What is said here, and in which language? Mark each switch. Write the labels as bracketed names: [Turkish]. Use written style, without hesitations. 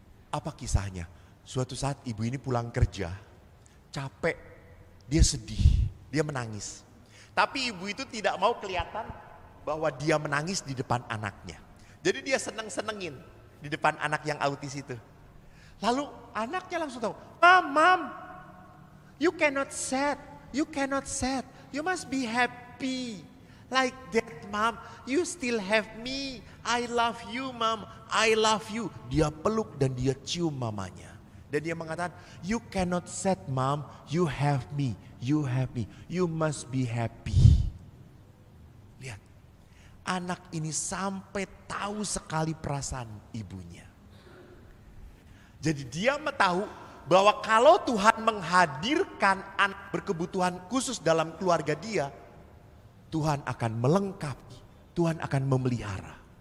[Indonesian] Apa kisahnya? Suatu saat ibu ini pulang kerja, capek, dia sedih, dia menangis. Tapi ibu itu tidak mau kelihatan bahwa dia menangis di depan anaknya. Jadi dia seneng-senengin di depan anak yang autis itu. Lalu anaknya langsung tahu, [English] Mom, you cannot sad, you cannot sad, you must be happy. Like that, Mom, you still have me, I love you, Mom, I love you. [Indonesian] Dia peluk dan dia cium mamanya. Dan dia mengatakan, [English] you cannot sad, Mom, you have me, you have me, you must be happy. [Indonesian] Lihat, anak ini sampai tahu sekali perasaan ibunya. Jadi dia tahu bahwa kalau Tuhan menghadirkan anak berkebutuhan khusus dalam keluarga dia, Tuhan akan melengkapi, Tuhan akan memelihara.